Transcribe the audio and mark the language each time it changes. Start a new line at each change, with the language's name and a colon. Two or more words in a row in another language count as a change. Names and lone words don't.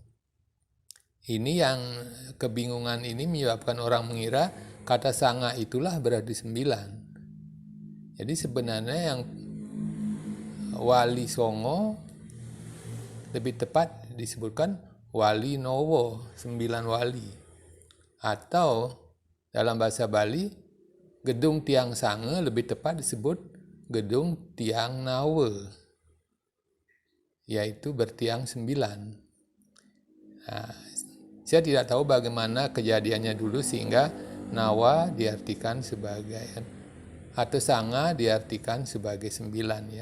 Indonesian: Ini yang kebingungan ini menyebabkan orang mengira kata sanga itulah berarti 9. Jadi sebenarnya yang wali songo lebih tepat disebutkan wali nowo, 9 wali. Atau dalam bahasa Bali, gedung tiang sange lebih tepat disebut gedung tiang nawe, yaitu bertiang 9. Nah, saya tidak tahu bagaimana kejadiannya dulu sehingga nawa diartikan sebagai atau sanga diartikan sebagai 9 ya.